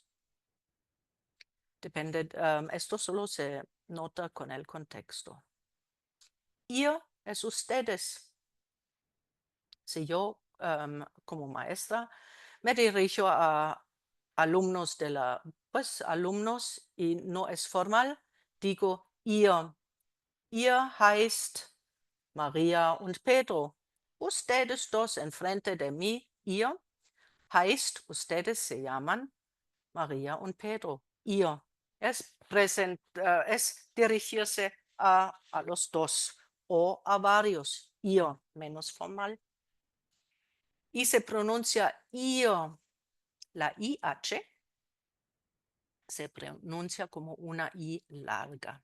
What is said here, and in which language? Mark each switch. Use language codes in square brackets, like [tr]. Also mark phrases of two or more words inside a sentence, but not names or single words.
[es] Depende, esto solo se nota con el contexto. Ihr es ustedes. Si yo, como maestra, me dirijo a alumnos alumnos y no es formal, digo ihr. [de] Ihr heißt Maria und Pedro. [es] Ustedes dos enfrente de mí, [de] ihr, heißt, [es] ustedes se llaman Maria und Pedro. Ihr. Es dirigirse a los dos o a varios. Ihr, menos formal. Y se pronuncia ihr. La IH se pronuncia como una I larga.